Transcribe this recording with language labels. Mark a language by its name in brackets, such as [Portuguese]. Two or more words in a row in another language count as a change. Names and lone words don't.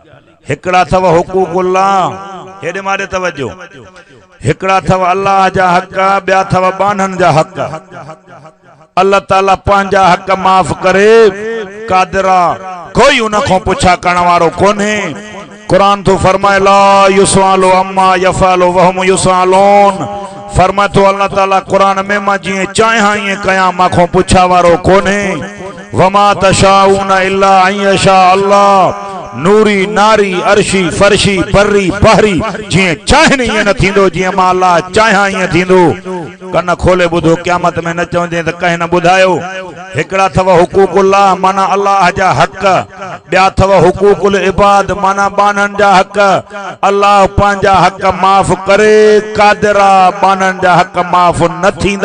[Sindhi] हिकिड़ा अथव हुकूकुल्लाह, हेॾे मारे तवजो। हिकिड़ा अथव अल्लाह जा हक़, ॿिया अथव बाननि जा हक़। अल्लाह ताला पंहिंजा हक़ माफ़ करे कादिरा, कोई उन खां पुछा करण वारो कोन्हे। कुरान तो फरमाए [Arabic] لا يسأل عما يفعل وهم يسألون. [Sindhi] फरमाए तो अल्लाह ताला कुरान में मां जीअं चाहियां ईअं कयां, मां पुछा वारो कोन्हे। [Arabic] وما تشاءون إلا أن يشاء الله. [Sindhi] नूरी नारी अर्शी फर्शी बर्री बहरी जीअं चाहिनि ईअं न थींदो, जीअं मां अल्लाह चाहियां ईअं थींदो। कन खोले ॿुधो, क़यामत में न चवंदे त कंहिं न ॿुधायो। हिकिड़ा अथव हुकूकुल्लाह माना अल्लाह जा हक़, ॿिया अथव [Arabic] حقوق العباد [Sindhi] माना बाननि जा हक़। अल्लाह पंहिंजा हक़ माफ़ करे कादिरा, बाननि जा हक़ माफ़ न थींदा।